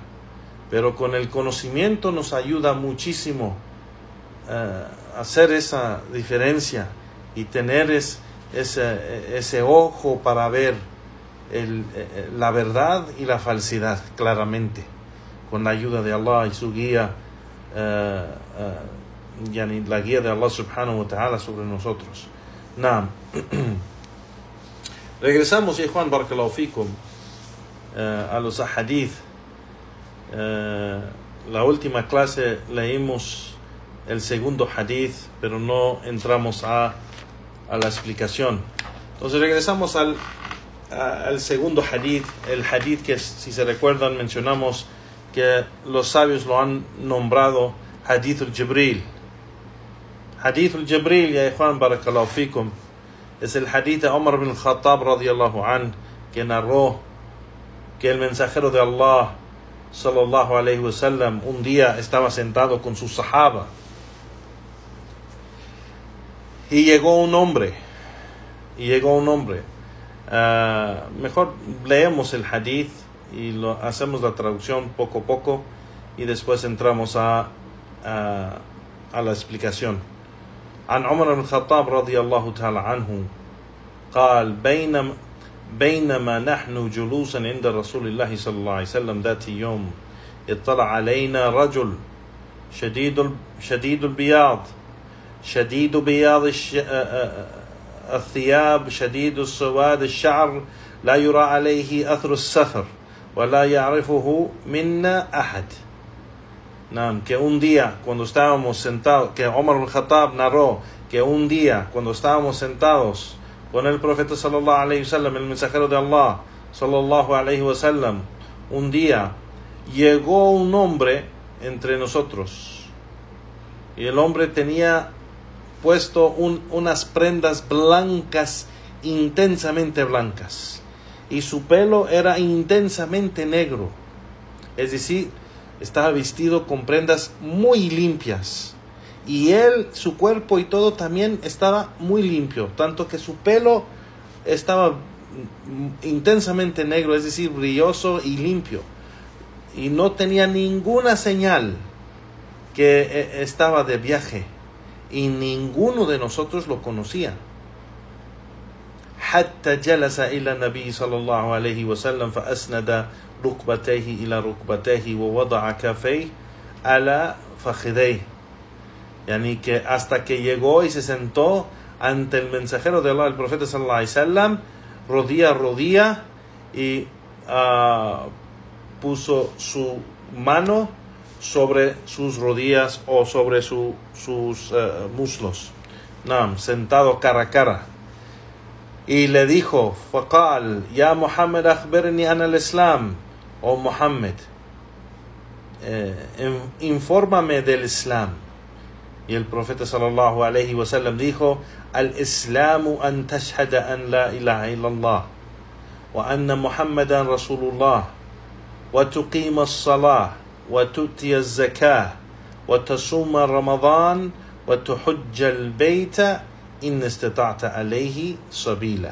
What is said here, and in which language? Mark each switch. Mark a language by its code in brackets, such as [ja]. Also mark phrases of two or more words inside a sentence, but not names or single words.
[es] Pero con el conocimiento nos ayuda muchísimo a hacer esa diferencia y tener ese ojo para ver la verdad y la falsidad claramente, con la ayuda de Allah y su guía, la guía de Allah [ar] سبحانه وتعالى [es] sobre nosotros. Naam. Regresamos, Juan [ar] بارك الله فيكم, [es] a los hadith. La última clase leímos el segundo hadith, pero no entramos a la explicación. Entonces regresamos al segundo hadith, el hadith que, si se recuerdan, mencionamos que los sabios lo han nombrado Hadith al-Jibril. Hadith al-Jibril, ya Juan [ar] بارك الله فيكم, [es] es el hadith de Umar bin Khattab [ar] رضي الله عنه, [es] que narró que el mensajero de Allah [ar] صلى الله عليه وسلم [es] un día estaba sentado con sus sahaba y llegó un hombre. Mejor leemos el hadith y hacemos la traducción poco a poco y después entramos a la explicación. [ar] عن عمر بن الخطاب رضي الله تعالى عنه قال بينما نحن جلوسا عند رسول الله صلى الله عليه وسلم ذات يوم اطلع علينا رجل شديد البياض الثياب شديد السواد الشعر لا يرى عليه أثر السفر ولا يعرفه منا أحد. [es] Que un día cuando estábamos sentados, que Omar al-Khattab narró que un día cuando estábamos sentados con el profeta [ar] صلى الله عليه وسلم, [es] el mensajero de Allah [ar] صلى الله عليه وسلم, [es] un día llegó un hombre entre nosotros y el hombre tenía puesto unas prendas blancas, intensamente blancas, y su pelo era intensamente negro, es decir, estaba vestido con prendas muy limpias, y su cuerpo y todo también estaba muy limpio, tanto que su pelo estaba intensamente negro, es decir, brilloso y limpio, y no tenía ninguna señal que estaba de viaje, y ninguno de nosotros lo conocía. [ar] حتى جلس إلى النبي صلى الله عليه وسلم فأسند ركبتيه إلى ركبتيه ووضع كفيه على فخذيه. [es] Yani que hasta que llegó y se sentó ante el mensajero de Allah, el profeta [ar] صلى الله عليه وسلم, [es] rodilla a rodilla, y puso su mano sobre sus rodillas o sobre sus muslos, sentado cara a cara, y le dijo: [ar] فقال يا محمد أخبرني عن الإسلام, [es] oh Muhammad, infórmame del Islam. Y el profeta [ar] صلى الله عليه وسلم [es] dijo: [ar] الإسلام أن تشهد أن لا إله إلا الله وأن محمدا رسول الله وتقيم الصلاة وتؤتي الزكاة وتصوم رمضان وتحج البيت إن استطعت إليه سبيلا.